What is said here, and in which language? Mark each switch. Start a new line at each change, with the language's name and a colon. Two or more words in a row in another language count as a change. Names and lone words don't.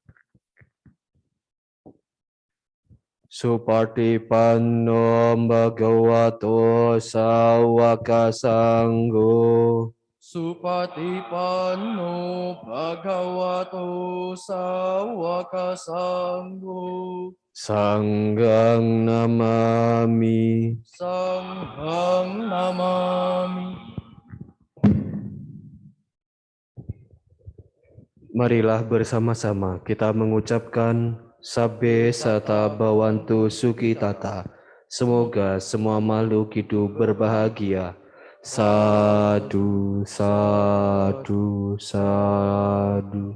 Pali: Supatipanno Bhagavato Sawaka Sangho. Supatipanno Bhagavato Sawaka Sangho. Sanggang namami. Sanghang namami.
Indonesian: Marilah bersama-sama kita mengucapkan
Pali: Sabbe Sata Bhavantu Sukhitata.
Indonesian: Semoga semua makhluk hidup berbahagia.
Pali: Sadu, sadu, sadu.